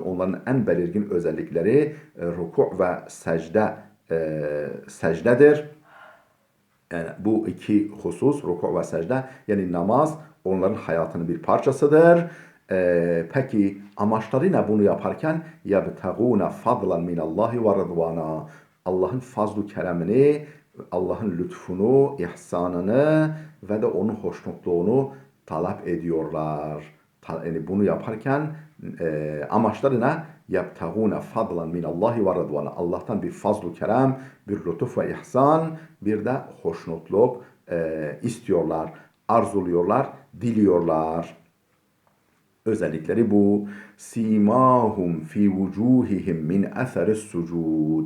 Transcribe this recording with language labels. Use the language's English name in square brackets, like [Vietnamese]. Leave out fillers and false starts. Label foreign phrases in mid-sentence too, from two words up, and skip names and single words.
[Turkish] Onların en belirgin özellikleri rükû ve secdedir. Yani bu iki husus, rükû ve secde, yani namaz onların hayatının bir parçasıdır. Peki amaçları ne bunu yaparken? [Arabic] يَبْتَغُونَ فَضْلًا مِنَ اللّٰهِ وَرَضْوَانًا. [Turkish] Allah'ın fazl-ı keremini, Allah'ın lütfunu, ihsanını ve de onun hoşnutluğunu talep ediyorlar. Yani bunu yaparken amaçları ne? [Arabic] يَبْتَغُونَ فَضْلًا مِنَ اللّٰهِ وَرَضْوَانًا. [Turkish] Allah'tan bir fazl-ı kerem, bir lütuf ve ihsan, bir de hoşnutluk istiyorlar, arzuluyorlar, diliyorlar. Özellikleri bu. [Arabic] سيماهم في وجوههم من أثر السجود.